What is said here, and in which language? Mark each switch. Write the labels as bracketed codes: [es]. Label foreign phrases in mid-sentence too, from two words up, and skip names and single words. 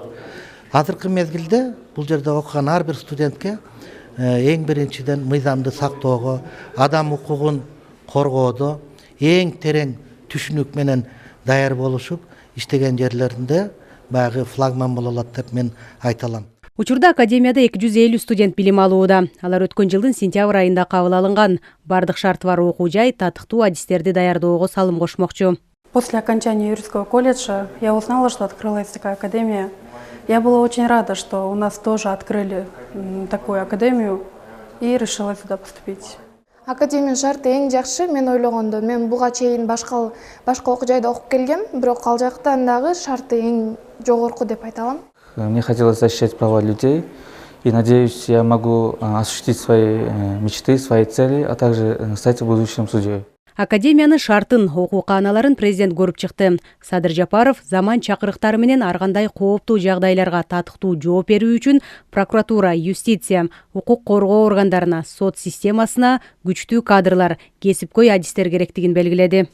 [ky] Азыркы мезгилде бул жерде окуган ар бир студентке эң биринчиден мыйзамды сактоого, адам укугун коргоодо эң терең түшүнүк менен даяр болушуп иштеген жерлеринде баягы флагман боло алат деп мен айта алам. Учурда академияда 250 студент билим алууда. Алар өткөн жылдын сентябрь айында кабыл алынган. Бардык шарты бар окуу жай татыктуу адистерди даярдоого салым кошмокчу. [ru] После окончания юридического колледжа я узнала, что открылась такая академия. Я была очень рада, что у нас тоже открыли такую академию и решила сюда поступить. [ky] Академия шарты эң жакшы, мен ойлогондо. Мен буга чейин башка окуу жайда окуп келгем, бирок ал жактан дагы шарты эң жогорку деп айта алам. [ru] Мне хотелось защищать права людей, и надеюсь, я могу осуществить свои мечты, свои цели, а также стать будущим судьей. [ky] Академиянын шартын, окуу кааналарын президент көрүп чыкты. Садыр Жапаров заман чакырыктары менен ар кандай кооптуу жагдайларга татыктуу жооп берүү үчүн прокуратура, юстиция, укук коргоо органдарына, сот системасына күчтүү кадрлар, кесипкөй адистер керектигин белгиледи.